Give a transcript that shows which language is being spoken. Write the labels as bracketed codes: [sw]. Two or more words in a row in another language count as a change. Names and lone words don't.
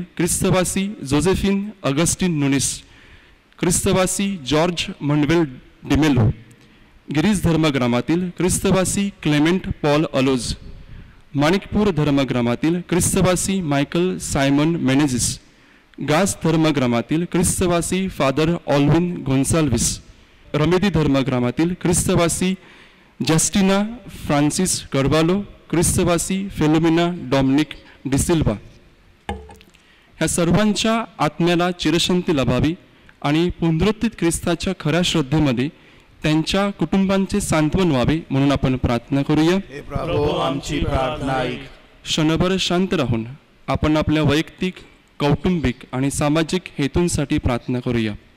[mr] ख्रिस्तवासी जोझेफिन अगस्टिन नुनिस, ख्रिस्तवासी जॉर्ज मंडवेल डिमेलो, गिरीज धर्मग्रामातील ख्रिस्तवासी क्लेमेंट पॉल अलोज, माणिकपूर धर्मग्रामातील ख्रिस्तवासी मायकल सायमन मेनेझिस, गास धर्मग्रामातील ख्रिस्तवासी फादर ऑल्विन गोन्साल्विस, रमेदी धर्मग्रामातील ख्रिस्तवासी जस्टिना फ्रान्सिस कर्वालो, ख्रिस्तवासी फेलोमिना डॉमिनिक डिसिल्वा. ह्या सर्वांच्या आत्म्याला चिरशांती लाभावी आणि पुनरुत्थित ख्रिस्ताच्या खऱ्या श्रद्धेमध्ये त्यांच्या कुटुंबांचे सांत्वन व्हावे म्हणून आपण प्रार्थना करूया. हे प्रभू आमची प्रार्थना ऐक. क्षणभर शांत राहून आपण आपल्या वैयक्तिक, कौटुंबिक आणि सामाजिक हेतूंसाठी प्रार्थना करूया.